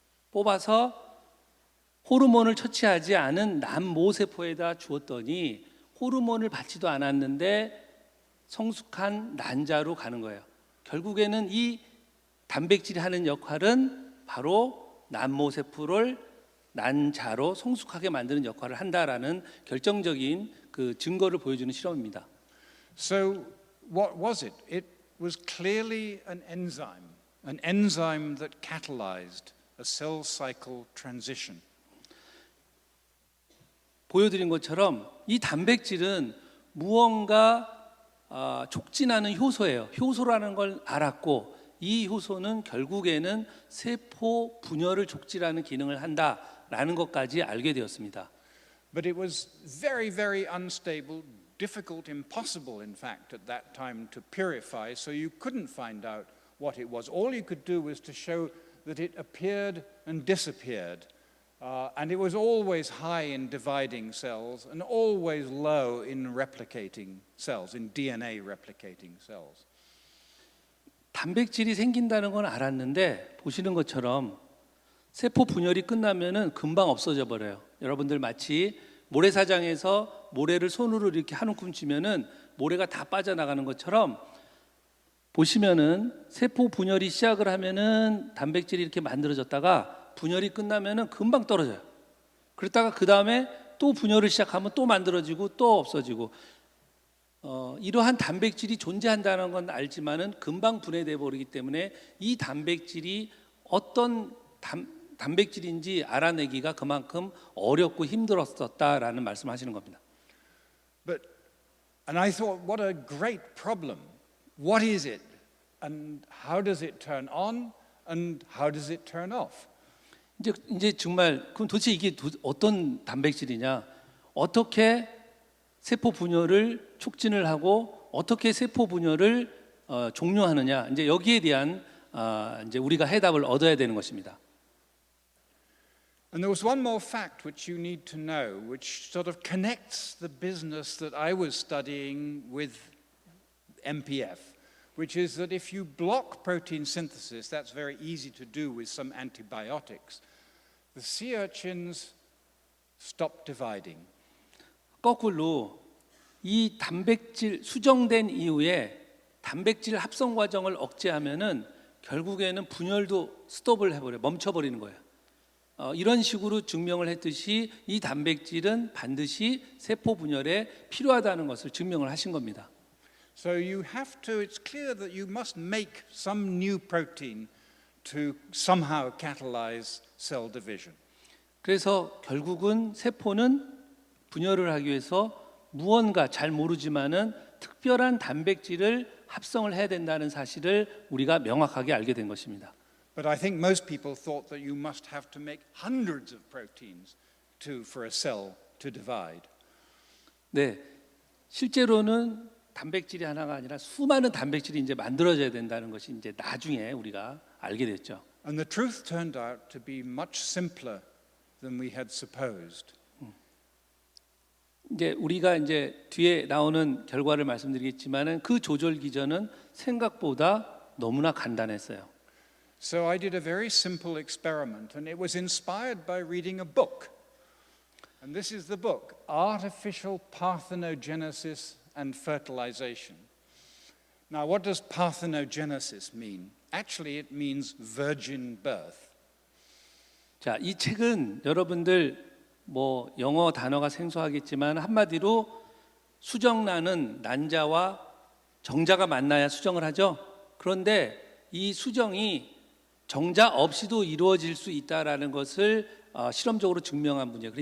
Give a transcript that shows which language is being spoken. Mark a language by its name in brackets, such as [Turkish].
[Korean] 뽑아서 호르몬을 처치하지 않은 난모 세포에다 주었더니 호르몬을 받지도 않았는데 성숙한 난자로 가는 거예요. 결국에는 이 단백질이 하는 역할은 바로 난모 세포를 난자로 성숙하게 만드는 역할을 한다라는 결정적인 그 증거를 보여주는 실험입니다. [English] So what was it? It was clearly an enzyme that catalyzed a cell cycle transition. [Korean] 보여드린 것처럼 이 단백질은 무언가 촉진하는 효소예요. 효소라는 걸 알았고 이 효소는 결국에는 세포 분열을 촉진하는 기능을 한다라는 것까지 알게 되었습니다. [English] But it was very, very unstable, difficult, impossible, in fact, at that time to purify, so you couldn't find out what it was. All you could do was to show that it appeared and disappeared. And it was always high in dividing cells and always low in replicating cells, in DNA replicating cells. [Korean] 단백질이 생긴다는 건 알았는데 보시는 것처럼 세포 분열이 끝나면은 금방 없어져 버려요. 여러분들 마치 모래사장에서 모래를 손으로 이렇게 한 움큼 쥐면은 모래가 다 빠져나가는 것처럼 보시면은 세포 분열이 시작을 하면은 단백질이 이렇게 만들어졌다가 분열이 끝나면은 금방 떨어져요. 그러다가 그 다음에 또 분열을 시작하면 또 만들어지고 또 없어지고 이러한 단백질이 존재한다는 건 알지만은 금방 분해돼 버리기 때문에 이 단백질이 어떤 단백질인지 알아내기가 그만큼 어렵고 힘들었었다라는 말씀하시는 겁니다. [English] And I thought, what a great problem. What is it? And how does it turn on? And how does it turn off? [Korean] 이제 정말 그럼 도대체 이게 어떤 단백질이냐? 어떻게 세포 분열을 촉진을 하고 어떻게 세포 분열을 종료하느냐? 이제 여기에 대한 이제 우리가 해답을 얻어야 되는 것입니다. [English] And there was one more fact which you need to know, which sort of connects the business that I was studying with MPF, which is that if you block protein synthesis, that's very easy to do with some antibiotics, the sea urchins stop dividing. [Korean] 거꾸로 이 단백질 수정된 이후에 단백질 합성 과정을 억제하면은 결국에는 분열도 스톱을 해버려 멈춰버리는 거예요. 이런 식으로 증명을 했듯이 이 단백질은 반드시 세포 분열에 필요하다는 것을 증명을 하신 겁니다. [English] So you have to, it's clear that you must make some new protein to somehow catalyze cell division. [Korean] 그래서 결국은 세포는 분열을 하기 위해서 무언가 잘 모르지만은 특별한 단백질을 합성을 해야 된다는 사실을 우리가 명확하게 알게 된 것입니다. [English] But I think most people thought that you must have to make hundreds of proteins for a cell to divide. [Korean] 네, 실제로는 단백질이 하나가 아니라 수많은 단백질이 이제 만들어져야 된다는 것이 이제 나중에 우리가 알게 됐죠. [English] And the truth turned out to be much simpler than we had supposed. [Korean] 이제 우리가 이제 뒤에 나오는 결과를 말씀드리겠지만은 그 조절 기전은 생각보다 너무나 간단했어요. [English] So I did a very simple experiment, and it was inspired by reading a book. And this is the book, Artificial Parthenogenesis and Fertilization. Now, what does parthenogenesis mean? Actually, it means virgin birth. [Korean] 자, 이 책은 여러분들 뭐 영어 단어가 생소하겠지만 한마디로 수정란은 난자와 정자가 만나야 수정을 하죠. 그런데 이 수정이 정자 없이도 이루어질 수 있다라는 것을 실험적으로 증명한 분이에요.